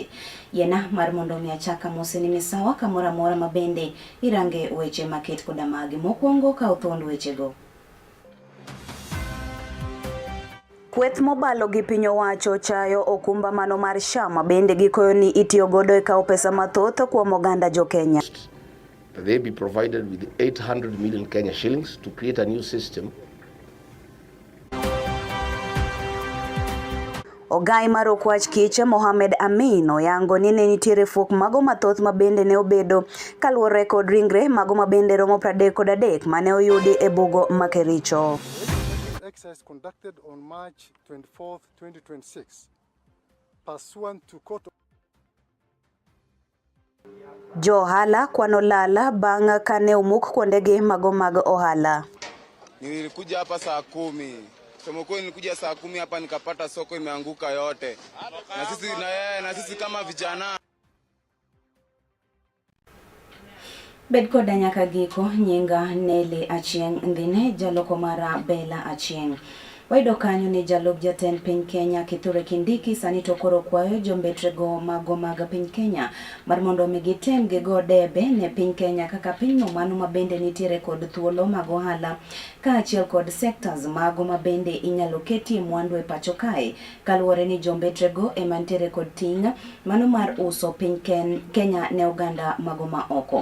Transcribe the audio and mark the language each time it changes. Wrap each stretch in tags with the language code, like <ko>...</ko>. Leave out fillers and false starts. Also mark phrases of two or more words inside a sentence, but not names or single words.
<luo>Yena mar mondo mi achaka mose ni misawa kamora mora mabende irange weche maket koda magi mokwongo ka uthond weche go. Kweth mobalo gi piny owacho chayo okumba mano mar SHA bende gikoyo ni itiyo godo e kawo pesa mathoth kuom oganda jo Kenya.</luo> <en>They be provided with 800 million Kenya shillings to create a new system.</en> <luo>Ogai mar okwach kich Mohamed Amin oyango ni ne nitiere fuok mago mathoth mabende ne obedo kaluwore kod ringre mago mabende romo 33 mane oyudi e bugo makericho.</luo> <en>Exercise conducted on March 24, 2026, pursuant to court.</en> <luo>Johala kwano lala bang' kane umuk kuondegi mago mag ohala.</luo> <sw>Nilikuja hapa saa 10. Sema kweli nilikuja saa 10 hapa nikapata soko imeanguka yote. Na sisi kama vijana.</sw> <luo>Bed koda nyaka giko nyinga Nelly Achieng ndine jaloko mara Bella Achieng. Waido kanyo ni jalok jatend piny Kenya Kithure Kindiki sani to koro kwayo jombetrego mago mag piny Kenya mar mondo migitem gigo debe ne piny Kenya kaka pinyno mano mabende nitiere kod thuolo mag ohala ka achiel kod sectors mago mabende inyalo ketie mwandu e pacho kae kaluwore ni jombetrego ema nitiere kod ting' mano mar uso piny Kenya ne oganda mago ma oko.</luo>